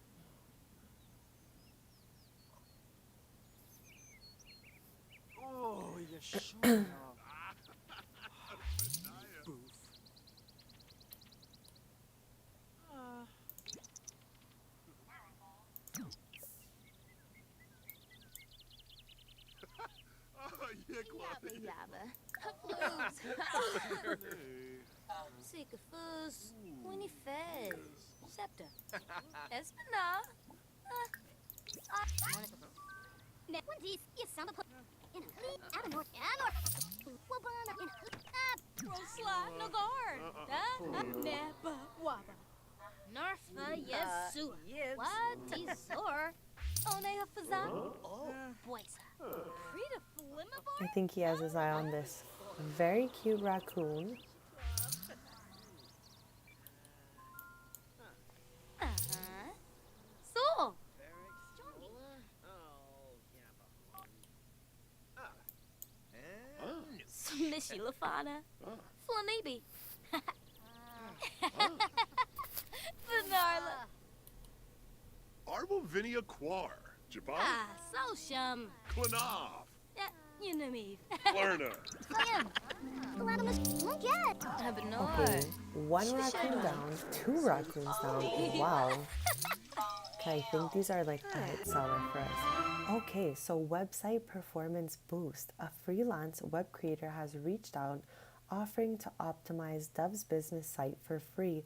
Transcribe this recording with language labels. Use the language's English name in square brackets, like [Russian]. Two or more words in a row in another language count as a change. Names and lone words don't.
[English] Oh, you're showing off. Boof. Oh, yeah, Chloe. Yabba. Sycophus, Winifez, Scepter, Espina. Rosla, Nogard, Napa, Waba. Narfa, Yesu, Wadizor, Onea Fazan, Boisa, Frida Flimavor. I think he has his eye on this very cute raccoon. So, Smishy Lafana, Flanibi, Vanarla, Arbovinia Quar. Jabal. Sosham, Klanov. Unami, Lerna. Okay, 1 raccoon down, 2 raccoons down. Wow. Okay, I think these are like a hit seller for us. Okay, so website performance boost. A freelance web creator has reached out offering to optimize Dove's business site for free.